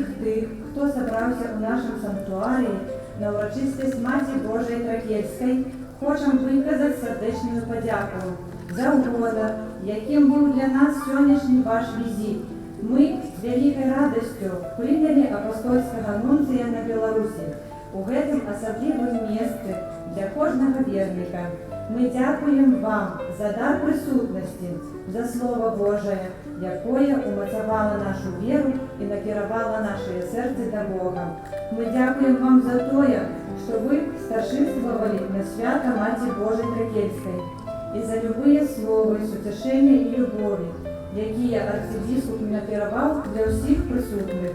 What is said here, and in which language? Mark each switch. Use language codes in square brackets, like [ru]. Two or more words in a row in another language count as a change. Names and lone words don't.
[uk] тих, хто зібрався у нашому санктуарі на урочистість Маті Божої Тракельської, хочемо виказати сердечну подяку за угоду, яким був для нас сьогоднішній ваш візит, Ми з великою радістю прийняли апостольського нунція на Білорусі у [be] гэтым асаблівым месцы для кожнага верніка. [uk] Ми дякуємо вам за дар присутності, за Слово Божие, [be] якое умацавало нашу віру і накіравало [uk] наше серце до Бога. Ми дякуємо вам за тое, що ви старшинствовали на свято Маті Божої Тракельської і за любые слови, сутешення і любові, які архібіскуп накерував для всіх присутних.